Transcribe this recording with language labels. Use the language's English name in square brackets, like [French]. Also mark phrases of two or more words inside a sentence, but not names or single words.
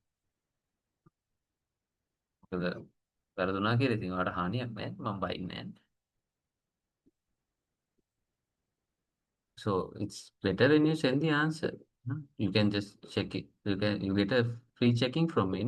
[Sinhala] මොකද වැරදුනා කියලා ඉතින් ඔයාලට හානියක් නෑ. මම බයින්නේ නෑ. [English] So it's better when you send the answer. You can just check it. You get a free checking from me.